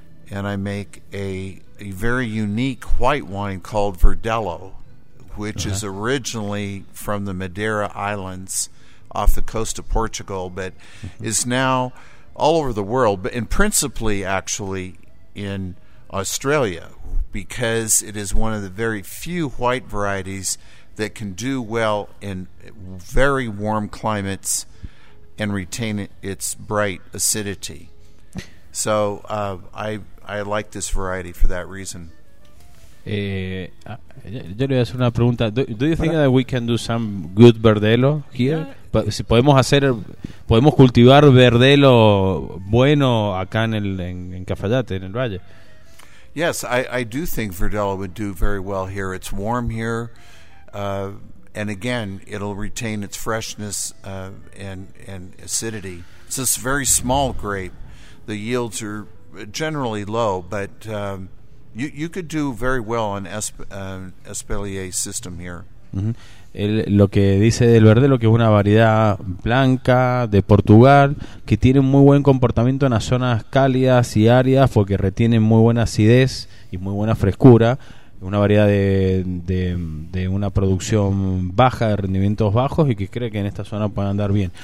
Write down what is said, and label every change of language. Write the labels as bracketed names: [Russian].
[English] and I make a very unique white wine called Verdello, which is originally from the Madeira Islands off the coast of Portugal, but is now all over the world, but and principally actually in Australia, because it is one of the very few white varieties that can do well in very warm climates and retain its bright acidity. So I like this variety for that reason. [Spanish] Yo le voy a hacer una pregunta. [English] Do you think that we can do some good Verdello here? Yeah. [Spanish] Si podemos cultivar Verdello bueno acá en Cafayate, en el Valle. [English] Yes, I do think Verdello would do very well here. It's warm here, and again, it'll retain its freshness and acidity. It's this very small grape. The yields are generally low, but you could do very well on Espalier system here. [Spanish] Lo que dice del Verdello, que es una variedad blanca de Portugal que tiene muy buen comportamiento en las zonas cálidas y áridas porque retiene muy buena acidez y muy buena frescura, una variedad de una producción baja, de rendimientos bajos, y que cree que en esta zona puede andar bien.